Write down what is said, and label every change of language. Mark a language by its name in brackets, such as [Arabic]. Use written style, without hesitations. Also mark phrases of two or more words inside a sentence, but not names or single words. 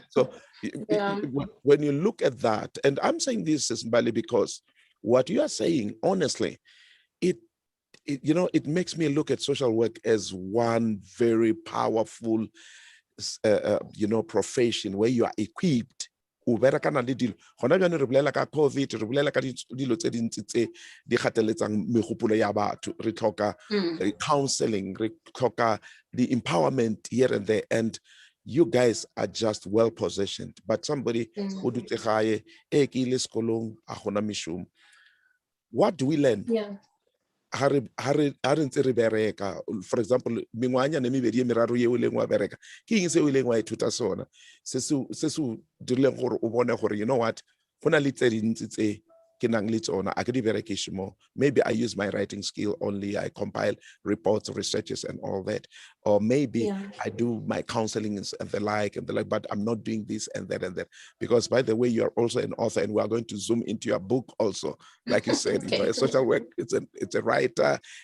[English] So when you look at that, and I'm saying this, MBALI, because what you are saying, honestly, it makes me look at social work as one very powerful, profession where you are equipped. COVID, [Tswana] re bolela ka dilo tse dintsi tse di gateletsang megopolo ya batho. Re tlhoka counseling, re tlhoka [English] the empowerment here and there, and you guys are just well positioned. But somebody who do what do we learn? Yeah. For example, [Tswana] mengwanya ne mebedi meraro ye o leng wa bereka ke eng se o leng wa ithuta sona se se dirileng gore o bone gore [English] you know what [Tswana] go na le tse dintsi tse ke nang le tsona a ke di berekishe mo. [English] Maybe I use my writing skill only, I compile reports, researches and all that, or maybe I do my counseling and the like, but I'm not doing this and that, because by the way, you are also an author, and we are going to zoom into your book also, like you said. Okay. A social work, it's a writer,